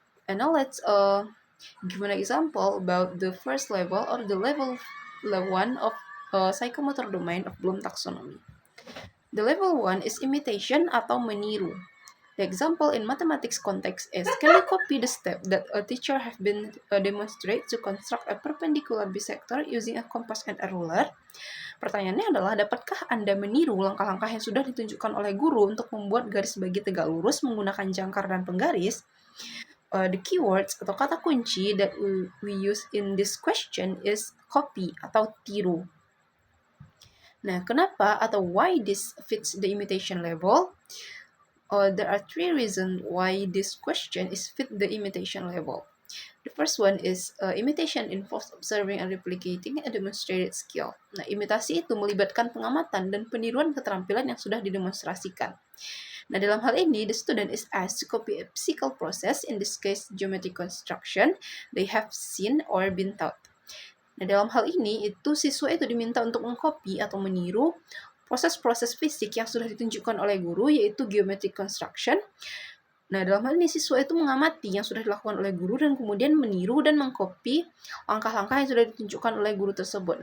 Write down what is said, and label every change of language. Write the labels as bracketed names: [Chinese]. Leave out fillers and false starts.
[English] And now let's give an example about the first level or the level 1 of psychomotor domain of Bloom taxonomy. The level 1 is imitation [Indonesian] atau meniru. [English] The example in mathematics context is, can you copy the step that a teacher have been demonstrate to construct a perpendicular bisector using a compass and a ruler? [Indonesian] Pertanyaannya adalah, dapatkah Anda meniru langkah-langkah yang sudah ditunjukkan oleh guru untuk membuat garis bagi tegak lurus menggunakan jangkar dan penggaris? [English] The keywords [Indonesian] atau kata kunci [English] that we use in this question is copy [Indonesian] atau tiru. Nah, kenapa atau [English] why this fits the imitation level? There are 3 reasons why this question is fit the imitation level. The first one is imitation involves observing and replicating a demonstrated skill. [Indonesian] Nah, imitasi itu melibatkan pengamatan dan peniruan keterampilan yang sudah didemonstrasikan. Nah, dalam hal ini, [English] the student is asked to copy a physical process, in this case geometric construction, they have seen or been taught. [Indonesian] Nah, dalam hal ini, itu siswa itu diminta untuk mengcopy atau meniru proses-proses fisik yang sudah ditunjukkan oleh guru, yaitu geometric construction. Nah, dalam hal ini siswa itu mengamati yang sudah dilakukan oleh guru dan kemudian meniru dan mengcopy langkah-langkah yang sudah ditunjukkan oleh guru tersebut.